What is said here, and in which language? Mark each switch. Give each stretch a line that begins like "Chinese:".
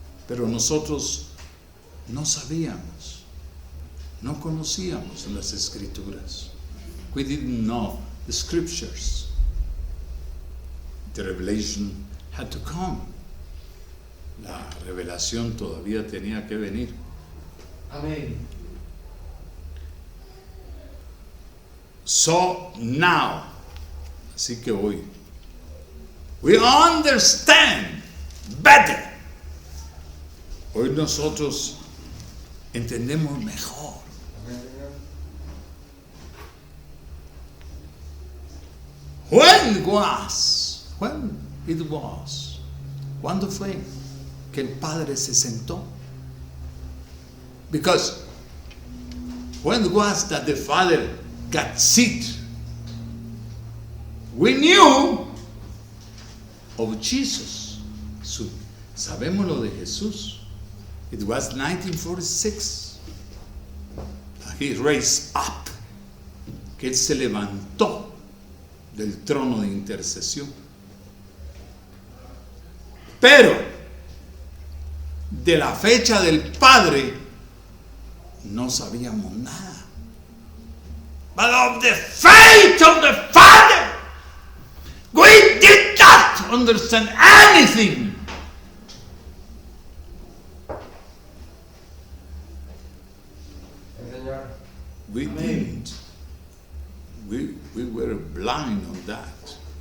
Spanish: Pero nosotros no sabíamos. No conocíamos las Escrituras.
English: We didn't know the Scriptures. The revelation had to come.
Spanish: La revelación todavía tenía que venir. Amén.
English: So now,
Spanish: así que hoy,
English: we understand better.
Spanish: Hoy nosotros entendemos mejor.
English: When it was,
Spanish: ¿cuándo fue que el Padre se sentó?
English: Because when it was that the Father got seat, we knew of Jesus.
Spanish: Sabemos lo de Jesús.
English: It was 1946. He raised up.
Spanish: Que él se levantó del trono de intercesión. Pero de la fecha del Padre no sabíamos nada.
English: But of the faith of the Father, we did not understand anything. We didn't. We were blind on that.